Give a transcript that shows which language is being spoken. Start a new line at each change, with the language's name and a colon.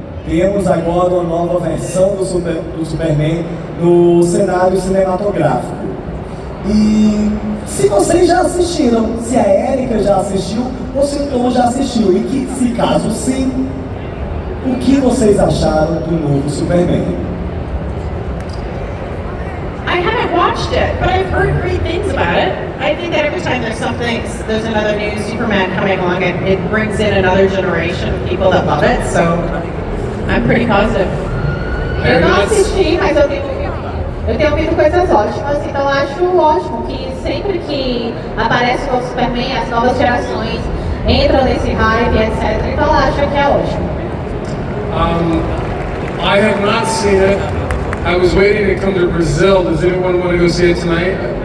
Portuguese: Temos agora uma nova versão do Superman no cenário cinematográfico. E se vocês já assistiram, se a Érica já assistiu ou se o Tom já assistiu, e que, se caso sim, o que vocês acharam do novo Superman?
English: I haven't watched it, but I've heard great things about it. I think that every time there's another new Superman coming along, it brings in another generation of people that love it, so I'm pretty positive.
Portuguese: Eu não assisti, mas eu tenho ouvido coisas ótimas, então acho ótimo que sempre que aparece o novo Superman, as novas gerações entram nesse hype, etc. Então eu acho que é ótimo.
English: I have not seen it. I was waiting to come to Brazil. Does anyone want to go see it tonight?